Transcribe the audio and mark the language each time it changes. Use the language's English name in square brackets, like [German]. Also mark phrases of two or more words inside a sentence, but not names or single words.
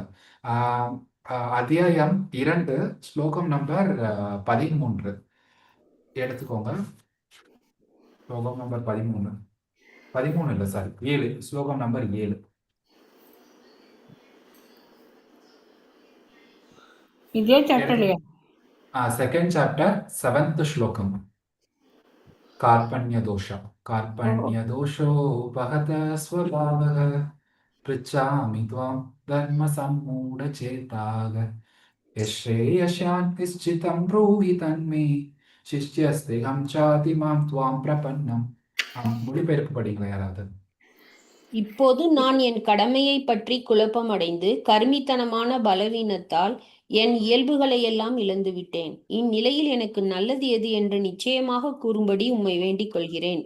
[Tamil] அத்தியாயம் 2 ஸ்லோகம் நம்பர் 13 எடுத்துக்கோங்க. ஸ்லோகம் நம்பர் 13 இல்லை, சாரி 7, ஸ்லோகம் நம்பர் 7. இதே சாப்டர்லையா? [English] second chapter [Tamil] 7th ஸ்லோகம். [Sanskrit] कार्पण्यदोषो भगत स्वभावः पृच्छामि त्वां धर्मसम्मूढचेताः यश्रेयस्यान् निश्चितं ब्रूहि तन्मे शिष्यस्तेऽहं चातिमां त्वां प्रपन्नम्. [Tamil] மொழிபெயர்ப்பு படிங்களா யாராவது? இப்போது நான் என் கடமையை பற்றி குழப்பமடைந்து கருமித்தனமான பலவீனத்தால் என் இயல்புகளையெல்லாம் இழந்துவிட்டேன். இந்நிலையில் எனக்கு நல்லது எது என்று நிச்சயமாக கூறும்படி உம்மை வேண்டிக் கொள்கிறேன்.